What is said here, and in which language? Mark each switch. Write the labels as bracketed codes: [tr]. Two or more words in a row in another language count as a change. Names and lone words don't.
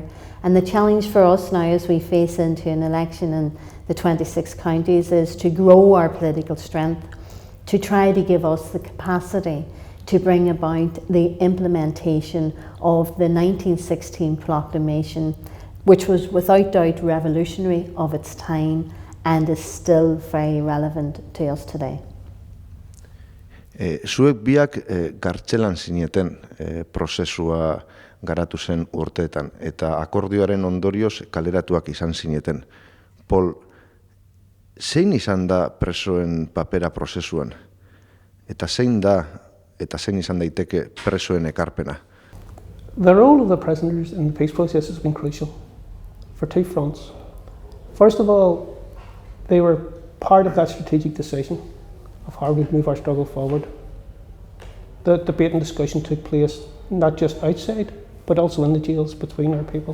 [en] And the challenge for us now as we face into an election in the 26 counties is to grow our political strength, to try to give us the capacity to bring about the implementation of the 1916 proclamation, which was without doubt revolutionary of its time and is still very relevant to us today. [eu] Zuek biak kartzelan zineten prozesua garatu zen urteetan, eta akordioaren ondorioz kaleratuak izan zineten. Paul, zein izan da presoen papera prozesuan? Eta zein izan daiteke presoen ekarpena? [en] The role of the prisoners in the peace process has been crucial for two fronts. First of all, they were part of that strategic decision of how we move our struggle forward. The debate and discussion took place not just outside, but also in the jails between our people.